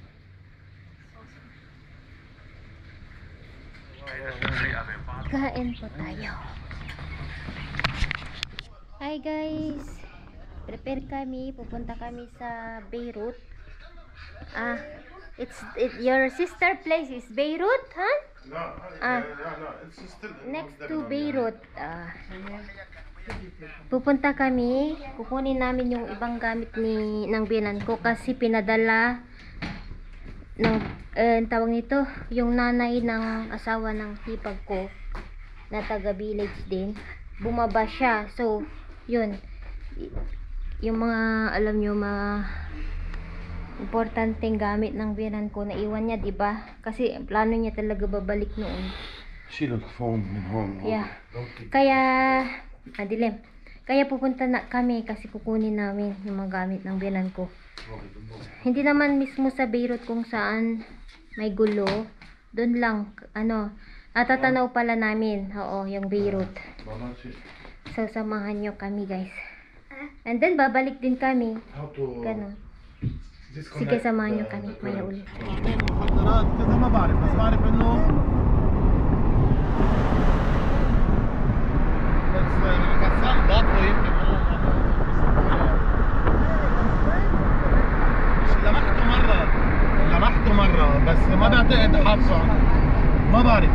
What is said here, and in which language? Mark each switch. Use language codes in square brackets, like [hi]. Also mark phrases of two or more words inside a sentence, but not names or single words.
[tl] Kain po tayo. [en] Hi guys. [tl] Prepare kami. Pupunta kami sa Beirut. [en] Your sister place is Beirut, huh? [ar] لا Ah. [en] لا it's still Next to Beirut. [tl] Pupunta kami. Kukunin namin yung ibang gamit ng biyanan ko kasi pinadala ng tawag nito, yung nanay ng asawa ng hipag ko na taga village din. Bumaba siya. So, yun. Yung mga, alam nyo, mga importanteng gamit ng biyanan ko na iwan niya, 'di ba? Kasi plano niya talaga babalik noon. [ar] شيل الفوم من هون. [en] Yeah. [tl] Kaya dilim. Kaya pupunta na kami kasi kukunin namin yung mga gamit ng biyanan ko. Hindi naman mismo sa Beirut kung saan may gulo. Doon lang, natatanaw pala namin. Oo, yung Beirut. So, samahan nyo kami, guys. [en] And then, [tl] babalik din kami. Ganon. Sige, samahan nyo kami. Maya ulit. [ar] مخدرات كذا ما بعرف بس بعرف انه بس الغسان ضابطه يمكن لمحته مرة بس ما بعتقد حافظه ما بعرف